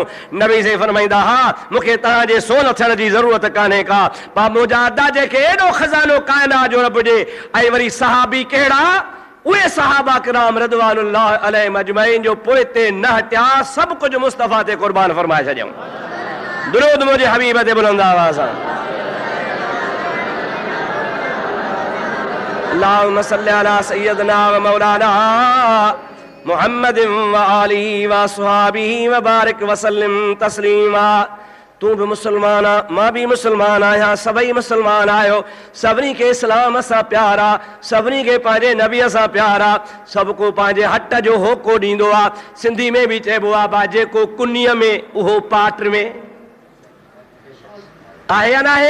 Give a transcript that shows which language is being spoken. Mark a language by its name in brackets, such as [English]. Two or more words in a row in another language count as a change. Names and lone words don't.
[Sindhi] नबी से फरमाईंदा हा मूंखे तव्हां जे सोन थियण जी ज़रूरत कान्हे का, पा मुंहिंजा अदा जेके एॾो खज़ानो काइनात जो रब ॾे। ऐं वरी सहाबी कहिड़ा? उहे सहाबा किराम [Arabic] رضوان الله عليهم أجمعين [Sindhi] जो पोइ ते न हटिया, सभु कुझु मुस्तफ़ा ते कुर्बान फरमाए छॾियऊं। दुरूद मुंहिंजे हबीब ते बुलंद आवाज़ सां। [Arabic] اللهم صل على سيدنا ومولانا محمد وآله وأصحابه وبارك وسلم تسليما. [Sindhi] तू भी मुसलमान आ, मां भी मुसलमान आहियां, सभई मुसलमान आहियो। सभिनी खे इस्लाम सां प्यारा, सभिनी खे पंहिंजे नबीअ सां प्यारा, सभु को पंहिंजे हट जो होको ॾींदो आहे। सिंधी में बि चइबो आहे बा जेको कुन्नीअ में उहो पाट में आहे या न आहे?